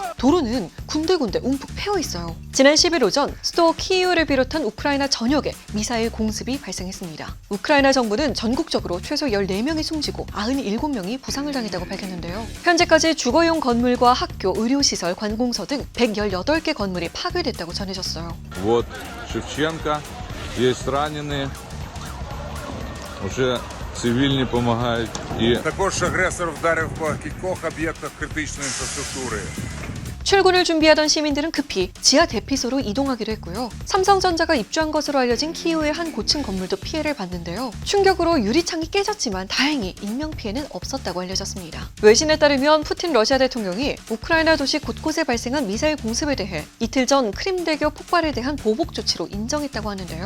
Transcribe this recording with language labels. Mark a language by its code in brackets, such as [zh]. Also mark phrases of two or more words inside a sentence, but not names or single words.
[ko] 도로는 군데군데 움푹 패여 있어요. 지난 10일 오전 수도 키이우를 비롯한 우크라이나 전역에 미사일 공습이 발생했습니다. 우크라이나 정부는 전국적으로 최소 14명이 숨지고 97명이 부상을 당했다고 밝혔는데요. 현재까지 주거용 건물과 학교, 의료시설, 관공서 등 118개 건물이 파괴됐다고 전해졌어요. [ru] Вот Шевченко, есть раненые, уже [uk] цивільні допомагають. Також агресор вдарив по кількох об'єктах критичної інфраструктури. [ko] 출근을 준비하던 시민들은 급히 지하 대피소로 이동하기로 했고요. 삼성전자가 입주한 것으로 알려진 키이우의 한 고층 건물도 피해를 봤는데요. 충격으로 유리창이 깨졌지만 다행히 인명피해는 없었다고 알려졌습니다. 외신에 따르면 푸틴 러시아 대통령이 우크라이나 도시 곳곳에 발생한 미사일 공습에 대해 이틀 전 크림대교 폭발에 대한 보복 조치로 인정했다고 하는데요.